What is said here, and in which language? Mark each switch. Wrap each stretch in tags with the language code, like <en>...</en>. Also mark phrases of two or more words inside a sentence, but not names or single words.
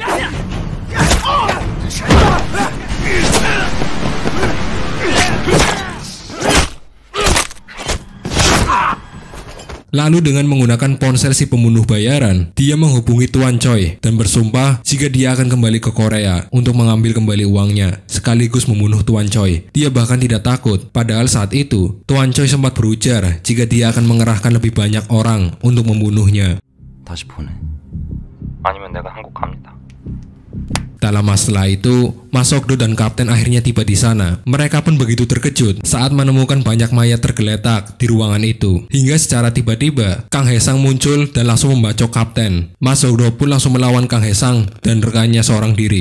<id>Lalu dengan menggunakan ponsel si pembunuh bayaran, dia menghubungi Tuan Choi dan bersumpah jika dia akan kembali ke Korea untuk mengambil kembali uangnya, sekaligus membunuh Tuan Choi. Dia bahkan tidak takut, padahal saat itu Tuan Choi sempat berujar jika dia akan mengerahkan lebih banyak orang untuk membunuhnya.</id> <ko>다시 보내. 아니면 내가 한국 갑니다.</ko> <id>Tak lama setelah itu, Ma Sok-do dan kapten akhirnya tiba di sana. Mereka pun begitu terkejut saat menemukan banyak mayat tergeletak di ruangan itu. Hingga secara tiba-tiba, Kang Hae-sang muncul dan langsung membacok kapten. Ma Sok-do pun langsung melawan Kang Hae-sang dan rekannya seorang diri.</id>